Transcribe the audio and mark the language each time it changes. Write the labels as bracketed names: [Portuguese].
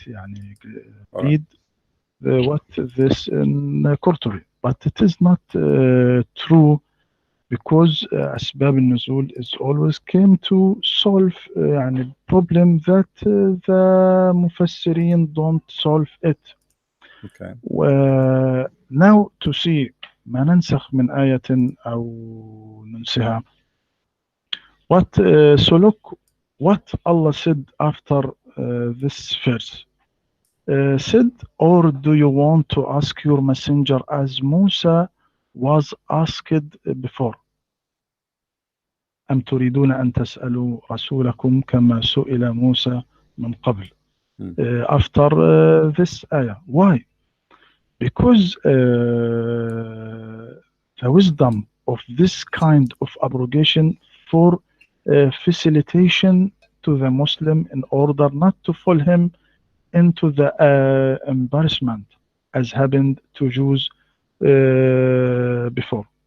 [English] يعني, read what this in Qurtubi. But it is not true, because Asbab al-Nuzul is always came to solve يعني problem that the Mufassirin don't solve it. Okay. Now to see [Arabic] ما ننسخ من آية أو ننسها. [English] So look what Allah said after this verse. Said, or do you want to ask your messenger as Musa was asked before. [Arabic] أم تريدون أن تسألوا رسولكم كما سئل موسى من قبل. Hmm. [English] After this ayah. Why? Because the wisdom of this kind of abrogation for facilitation to the Muslim in order not to fall him into the embarrassment as happened to Jews before.